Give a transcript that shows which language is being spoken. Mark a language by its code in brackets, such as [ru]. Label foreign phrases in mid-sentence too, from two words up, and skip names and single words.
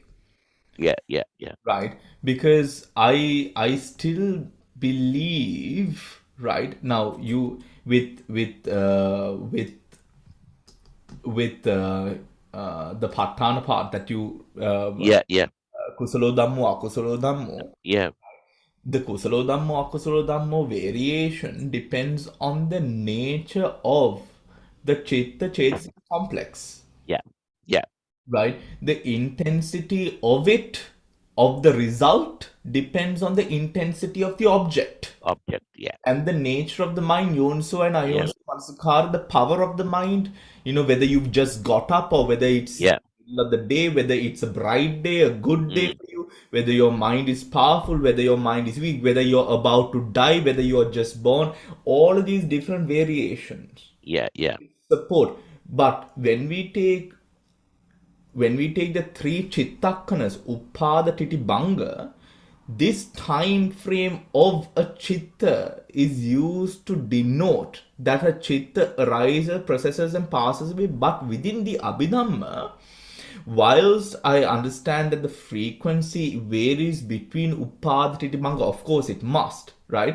[en] Yeah. right? Because I still believe, right now, you with the Patthana part that you Yeah. [pi] kusalo dhammo akusalo dhammo, [en] Yeah. the [pi] kusalo dhammo akusalo dhammo [en] variation depends on the nature of the [pi] chitta chetasika [en] complex, Yeah. right? The intensity of it, of the result, depends on the intensity of the object Object. Yeah. and the nature of the mind, yonso and Yeah. [pi] ayonso mansakara, [en] the power of the mind, whether you've just got up or whether it's Yeah. middle of the day, whether it's a bright day, a good day for you, whether your mind is powerful, whether your mind is weak, whether you're about to die, whether you're just born, all of these different variations Yeah. support. But when we take the three chittakkanas, [pi] upada titi banga, [en] this time frame of a chitta is used to denote that a chitta arises, processes, and passes away. But within the Abhidhamma, whilst I understand that the frequency varies between [pi] upada titi banga, [en] of course it must, right?